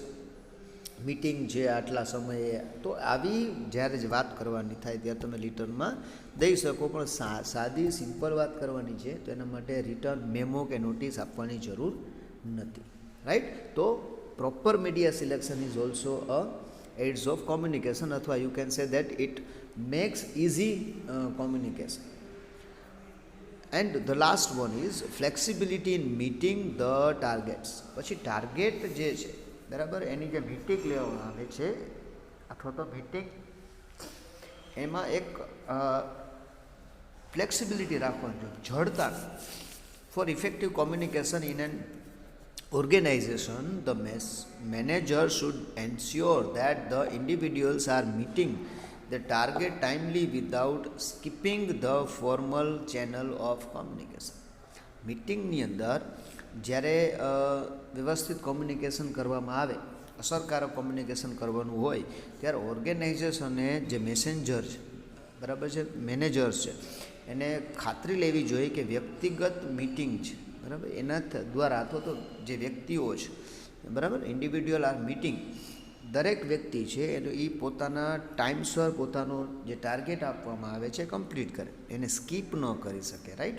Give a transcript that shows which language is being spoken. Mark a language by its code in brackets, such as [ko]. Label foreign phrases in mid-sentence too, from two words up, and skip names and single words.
[gu] મીટિંગ છે આટલા સમયે, તો આવી જ્યારે જ વાત કરવાની થાય ત્યારે તમે રિટર્નમાં દઈ શકો. પણ સાદી સિમ્પલ વાત કરવાની છે તો એના માટે રિટર્ન મેમો કે નોટિસ આપવાની જરૂર નથી, રાઈટ. [en] તો proper media selection is also a aids of communication, અથવા you can say that it makes easy communication. And the last one is flexibility in meeting the targets. [gu] પછી ટાર્ગેટ જે છે બરાબર એની જે મીટિંગ લેવામાં આવે છે અથવા તો મીટિંગ એમાં એક ફ્લેક્સિબિલિટી રાખવાની જોઈએ, જડતા. [en] for effective communication in an organization, the manager should ensure that the individuals are meeting the target timely without skipping the formal channel of communication. [gu] મીટિંગની અંદર જ્યારે વ્યવસ્થિત કોમ્યુનિકેશન કરવામાં આવે, અસરકારક કોમ્યુનિકેશન કરવાનું હોય ત્યારે ઓર્ગેનાઇઝેશને જે મેસેન્જર છે બરાબર છે, મેનેજર્સ છે, એને ખાતરી લેવી જોઈએ કે વ્યક્તિગત મીટિંગ છે બરાબર, એના દ્વારા અથવા તો જે વ્યક્તિઓ છે, બરાબર, [en] individual are meeting, [gu] દરેક વ્યક્તિ છે એ પોતાના ટાઈમસર પોતાનો જે ટાર્ગેટ આપવામાં આવે છે કમ્પ્લીટ કરે, એને સ્કીપ ન કરી શકે, રાઈટ.